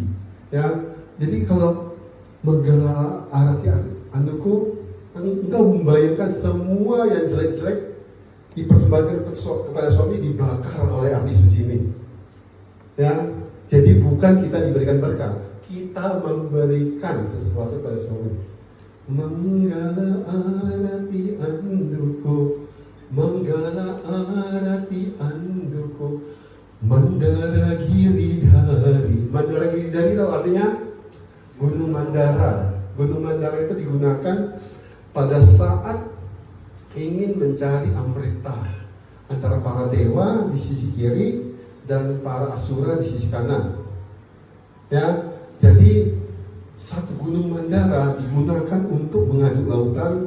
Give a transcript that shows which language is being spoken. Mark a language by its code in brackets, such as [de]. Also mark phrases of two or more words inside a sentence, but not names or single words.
[id] Ya, jadi kalau [te] మంగళ ఆరతి అందుకో, [id] engkau membayangkan semua yang jelek-jelek dipersembahkan kepada suami, dibakar oleh api suci ini. Ya, jadi bukan kita diberikan berkah, kita memberikan sesuatu pada suami. [te] మంగళ ఆరతి అందుకో మంగళ ఆరతి అందుకో మందర గిరిధారి. [id] Mandara Giridhari itu artinya Gunung Mandara. Gunung Mandara itu digunakan pada saat ingin mencari amrita antara para dewa di sisi kiri dan para asura di sisi kanan. Ya, jadi satu gunung Mandara digunakan untuk mengaduk lautan.